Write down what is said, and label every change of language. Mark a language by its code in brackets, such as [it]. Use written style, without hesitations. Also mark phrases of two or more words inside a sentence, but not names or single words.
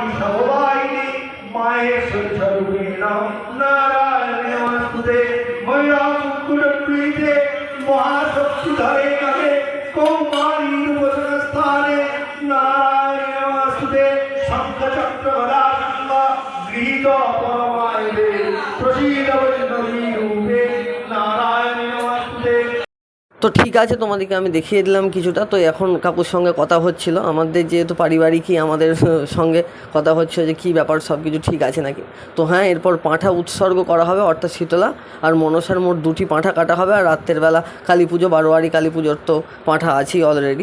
[sa] समवायिनी माहेश्वरी स्वरूपिण नारायण नमस्ते मया मुकुटप्रीते महाशक्तिधरे नगे कौमारी रूपस्थाने नारायण नमस्ते शंखचक्रगदा गृहीत परमायिने प्रसीद वैष्णवी रूपे नारायण नमस्ते। [bn] তো ঠিক আছে, তোমাদেরকে আমি দেখিয়ে দিলাম কিছুটা। তো এখন কাকুর সঙ্গে কথা হচ্ছিল, আমাদের যেহেতু পারিবারিকই আমাদের সঙ্গে কথা হচ্ছে যে কী ব্যাপার, সব কিছু ঠিক আছে নাকি। তো হ্যাঁ, এরপর পাঁঠা উৎসর্গ করা হবে, অর্থাৎ শীতলা আর মনসার মোট 2টি পাঁঠা কাটা হবে। আর রাত্রের বেলা কালী পুজো, বারোয়ারি কালী পুজোর তো পাঁঠা আছেই অলরেডি।